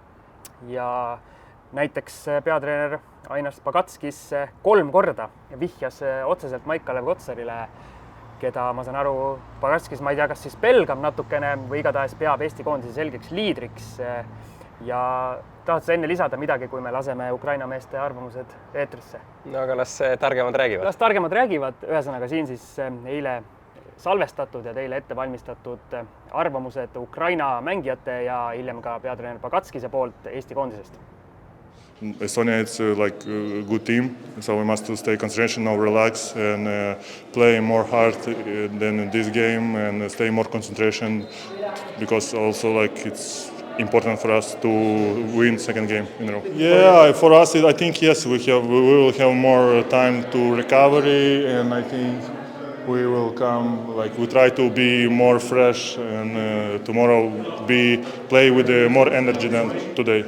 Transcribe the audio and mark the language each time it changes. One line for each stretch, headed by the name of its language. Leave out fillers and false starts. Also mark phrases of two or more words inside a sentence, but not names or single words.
Estonian: ja näiteks peatreener Ainar Spagatskis 3 korda vihjas otseselt Maik-Kalev Kotsarile, keda ma saan aru, Spagatskis ma ei tea, kas siis pelgab natukene või igatahes peab Eesti koondise selgeks liidriks ja tahad sa enne lisada midagi, kui me laseme Ukraina meeste arvamused eetrisse? No aga las targemad räägivad. Las targemad räägivad, ühesõnaga siin siis eile salvestatud ja teile ette valmistatud arvamused Ukraina mängijate ja hiljem ka peatreener Pagatskise poolt Eesti koondisest.
English: Estonia is like a good team, so we must stay concentration, now relax and play more hard than in this game and stay more concentration because also like it's important for us to win second game in a row. Yeah, for us I think yes we will have more time to recovery and I think we will come like we try to be more fresh and tomorrow play with more energy than today.